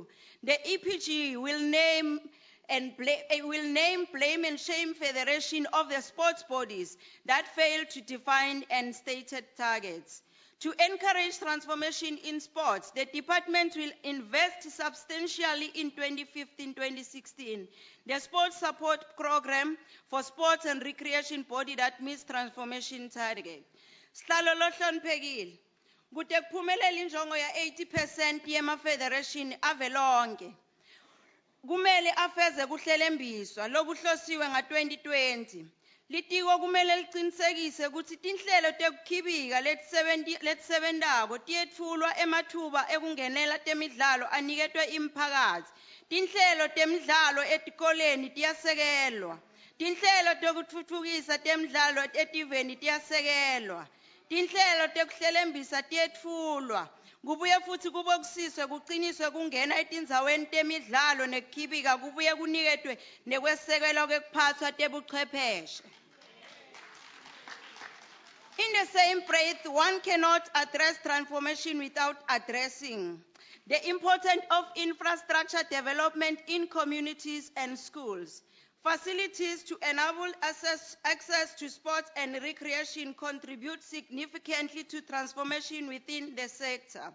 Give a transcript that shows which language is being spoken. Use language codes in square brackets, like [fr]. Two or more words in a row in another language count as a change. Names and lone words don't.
[en] The EPG will name, blame and shame federation of the sports bodies that fail to define and stated targets. To encourage transformation in sports, the department will invest substantially in 2015-2016. The sports support program for sports and recreation body that meets transformation target. [ss] Sihlalo lohloniphekile, kude kuphumelele injongo ya 80% yema-federation avelonke. Kumele afeze kuhlelembiswa lokuhlosiwe nga-2020. Litiko kumele liqinisekise ukuthi tinhlelo tekukhibika letisebentako tiyetfulwa emathuba ekungenela temidlalo aniketwe imphakatsi. Tinhlelo temidlalo etikoleni tiyasekelwa. Tinhlelo tekutfutfukisa temidlalo etiveni tiyasekelwa. Tinhlelo tekuhlelembisa tiyetfulwa. Kubuye futhi kube kusiswe kuqiniswe kungena etindzaweni temidlalo nekukhibika kubuye kuniketwe nekwesekelwa kwekuphathwa tebuchwepheshe. [en] In the same breath, one cannot address transformation without addressing the importance of infrastructure development in communities and schools. Facilities to enable access to sports and recreation contribute significantly to transformation within the sector.